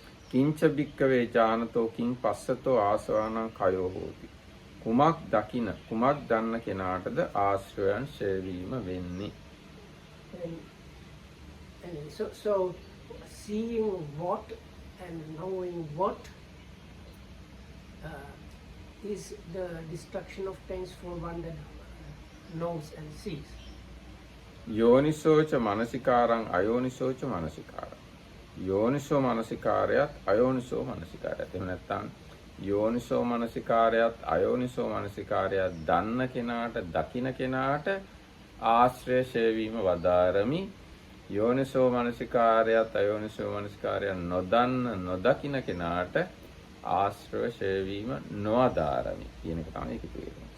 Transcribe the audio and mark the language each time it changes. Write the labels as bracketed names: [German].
[Pali] කිංච භික්කවේ ඥානතෝ කිං පස්සතෝ ආසවානං කයෝ හෝති. [Sinhala] කුමක් දකින කුමක් දන්න කෙනාටද ආශ්‍රයයන් ඡේවීම වෙන්නේ. [English] And so seeing what and knowing what is the destruction of things for one that knows and sees. [Pali] යෝනිසෝච මනසිකාරං අයෝනිසෝච මනසිකාරං. [Sinhala] යෝනිසෝ මනසිකාරයත් අයෝනිසෝ මනසිකාරයත්. එහෙම නැත්නම් යෝනිසෝ මනසිකාරයත් අයෝනිසෝ මනසිකාරයත් දන්න කෙනාට දකින කෙනාට ආශ්‍රය ඡේවීම වදාරමි. යෝනිසෝ මනසිකාරයත් අයෝනිසෝ මනසිකාරයත් නොදන්න නොදකින කෙනාට ආශ්‍රය ඡේවීම නොවදාරමි කියන එක තමයි ඒක කියන්නේ.